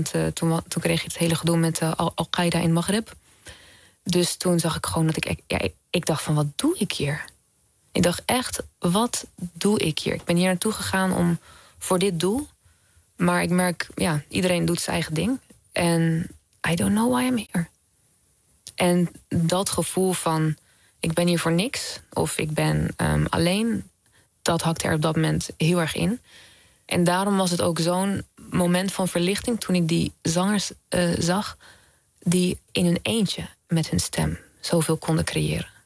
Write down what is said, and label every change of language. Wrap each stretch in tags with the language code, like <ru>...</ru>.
<nl>Want toen kreeg ik het hele gedoe met Al-Qaeda in Maghreb. Dus toen zag ik gewoon dat ik dacht van wat doe ik hier? Ik dacht echt, wat doe ik hier? Ik ben hier naartoe gegaan om voor dit doel. Maar ik merk, ja, iedereen doet zijn eigen ding. En</nl> <en>I don't know why I'm here.</en> <nl>En dat gevoel van ik ben hier voor niks. Of ik ben alleen. Dat hakte er op dat moment heel erg in. En daarom was het ook zo'n moment van verlichting toen ik die zangers zag die in hun eentje met hun stem zoveel konden creëren.</nl>